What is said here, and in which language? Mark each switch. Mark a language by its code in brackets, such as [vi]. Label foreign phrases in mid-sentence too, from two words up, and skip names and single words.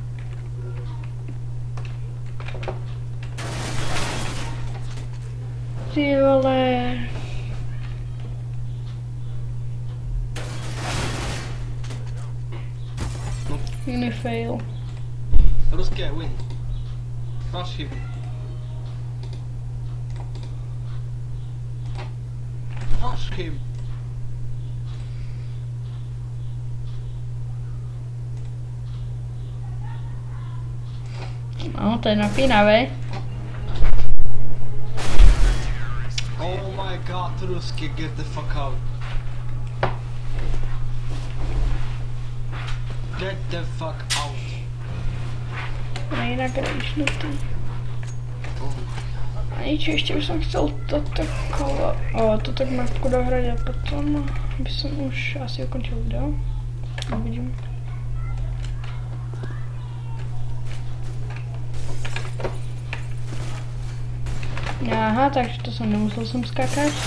[sk] Ty vole... Iný fail. [en] Ruské win. Crush him. Crush him. [sk] No, to je napínavé. [en] Oh my god, Ruski, get the fuck out. Get the fuck out. [sk] Nejnak rejšnutý. A nič, ešte by som chcel toto kolo. Toto mapku dohrať a potom by som už asi ukončil video. Uvidím. Aha, takže to som nemusel skákať.